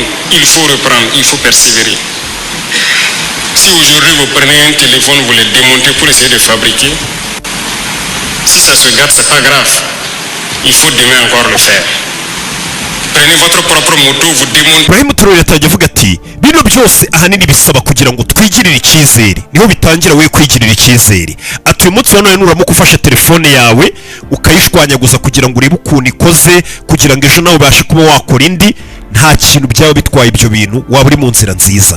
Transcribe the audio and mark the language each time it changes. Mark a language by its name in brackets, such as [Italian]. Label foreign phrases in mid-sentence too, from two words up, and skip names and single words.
[French] Il faut reprendre, il faut persévérer. Si aujourd'hui vous prenez un téléphone, vous le démontez pour essayer de fabriquer, si ça se gâte, c'est pas grave. Il faut demain encore le faire. Prenez votre propre moto, vous démontez. [Kinyarwanda] Ibrahim Traoré yatangiye avuga ati bino byose ahanini bisaba kugira ngo twigirire icyizere, niho bitangira we kwigirira icyizere. Ati uyu munsi none nuramuka ufashe telefone yawe ukayishwanyaguza kugira ngo urebe ukuntu ikoze, kugira ngo ejo nawe ubashe kuba wakora indi, nta kintu byaba bitwaye ibyo bintu, waba uri mu nzira nziza.